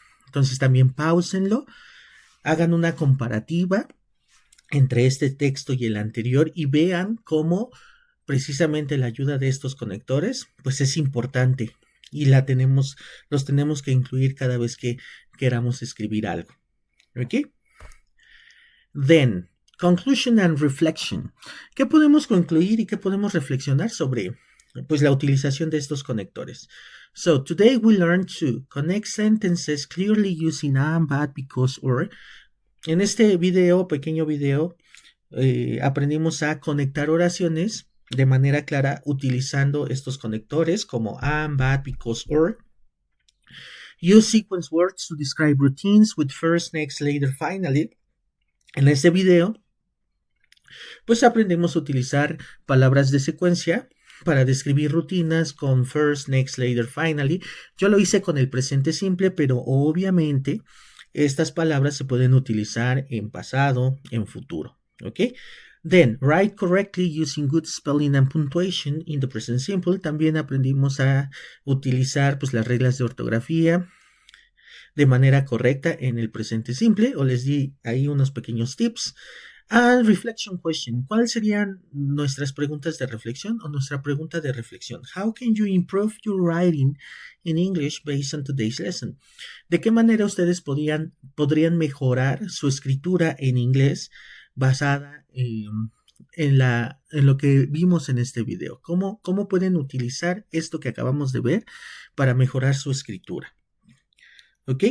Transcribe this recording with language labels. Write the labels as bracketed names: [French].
[Spanish] Entonces también páusenlo, hagan una comparativa entre este texto y el anterior y vean cómo precisamente la ayuda de estos conectores pues es importante y los tenemos que incluir cada vez que queramos escribir algo. ¿Ok? [English] Then, conclusion and reflection. [Spanish] ¿Qué podemos concluir y qué podemos reflexionar sobre pues la utilización de estos conectores? [English] So, today we learned to connect sentences clearly using am, but, because, or. [Spanish] En este pequeño video, aprendimos a conectar oraciones de manera clara utilizando estos conectores como am, but, because, or. [English] Use sequence words to describe routines with first, next, later, finally. [Spanish] En este video, pues aprendemos a utilizar palabras de secuencia para describir rutinas con first, next, later, finally. Yo lo hice con el presente simple, pero obviamente estas palabras se pueden utilizar en pasado, en futuro. ¿Ok? [English] Then, write correctly using good spelling and punctuation in the present simple. [Spanish] También aprendimos a utilizar pues, las reglas de ortografía de manera correcta en el presente simple, o les di ahí unos pequeños tips. [English] And reflection question. [Spanish] ¿Cuáles serían nuestras preguntas de reflexión o nuestra pregunta de reflexión? [English] How can you improve your writing in English based on today's lesson? [Spanish] ¿De qué manera ustedes podrían mejorar su escritura en inglés basada en lo que vimos en este video? ¿Cómo pueden utilizar esto que acabamos de ver para mejorar su escritura? ¿Ok?